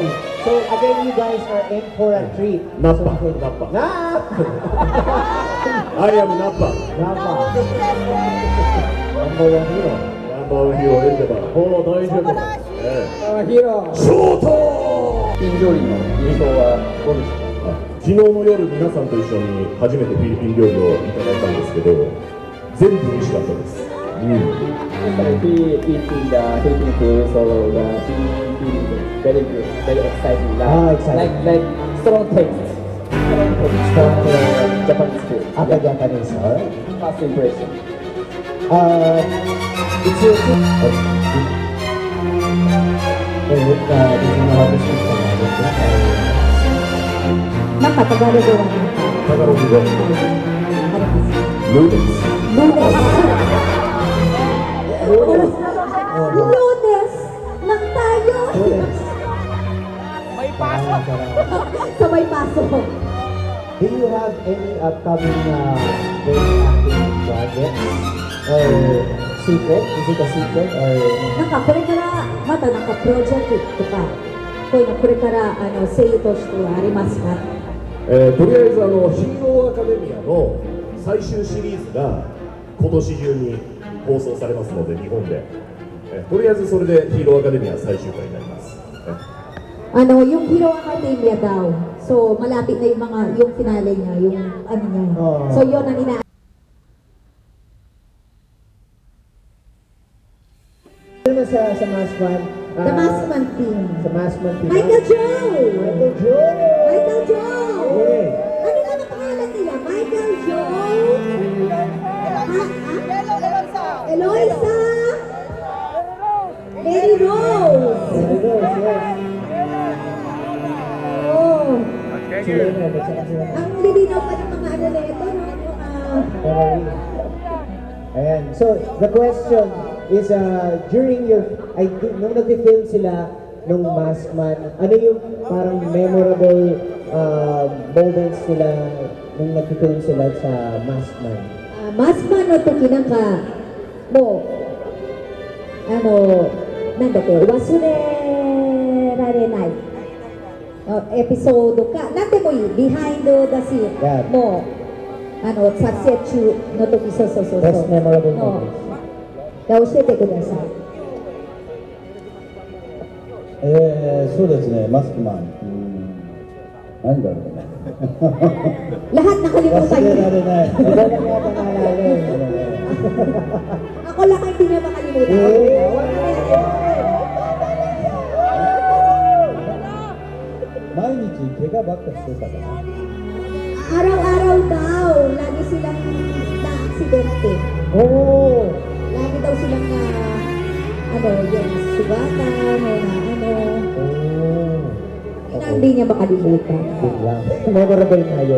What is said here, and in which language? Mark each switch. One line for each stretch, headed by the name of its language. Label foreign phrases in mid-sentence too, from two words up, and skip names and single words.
English: So again, you guys are in for a treat. Nappa, So, Nappa. Nap! I am Nappa. Napa. Number one hero. Number one hero エンデバー。
Japanese: おー、大丈夫。
English: Hero.
Japanese: ショートピン料理の印象はどうでしたか？昨日の夜皆さんと一緒に初めてフィリピン料理をいただいたんですけど全部美味しかったです、
English: Yesterday we eating the Philippine food, so the feeling very good, very exciting. Exciting. Like strong taste. Strong Japanese food. After Japanese, alright? First impression. It's your team. This is how to speak Tagalog.
Filipino: Napatagalog ko lang.
Japanese: タガログ語ルーです
Filipino: Lunes! Nang tayo! Students. pasok. Sabay pasok.
English: Do you have any upcoming voice acting projects? Or secret? Is it a secret? Or
Japanese: なんかこれからまたなんかプロジェクトとか、こういうのこれから声優としてはありますか？とりあえずヒーローアカデミアの最終シリーズが今年中に放送されますので、日本で、とりあえずそれでヒーローアカデミア最終回になります。
Filipino: Yung Hero Academia daw. So, malapit na yung finale niya, yung ano niya. Oh. So, yun ang ina... ano sa Maskman?
English: The Maskman team.
Filipino: Sa Maskman team. Michael Joe! Michael Joe! Michael Joe! Okay. Ano nga ang pangalan nila? Michael Joe? Eloisa? Mary Rose?
English: There it goes, yes. Oh.
Filipino: Sila na, nagsaka sila. Ang lilinaw pa ng mga ano na ito, no? Yung, Ayan.
English: So, the question is, during your,
Filipino: nung nag-film sila nung Maskman, ano yung parang
English: memorable moments
Filipino: nila nung nag-film sila sa Maskman?
Japanese: Maskman no 時なんかもうなんだっけ忘れられないエピソードか何でもいいビハインドだし Yeah. もう撮影中の時そう
English: Best memorable
Japanese: の
English: moments.
Japanese: 教えてくださいそうですね、マスクマン。なんだろうね。
Filipino: lahat nakalimutan
Japanese: 忘れ
Filipino: niyo
Japanese: られない。
Filipino: Iba lang yata naalala eh. ako lang ang hindi niya makalimutan Eh.
Japanese: 毎日怪我ばっかしてたから。
Filipino: araw-araw daw lagi silang na-aksidente Oo! lagi daw silang yung sugatan o Oo. na hindi niya makalimutan. Biglang. Memorable na yun.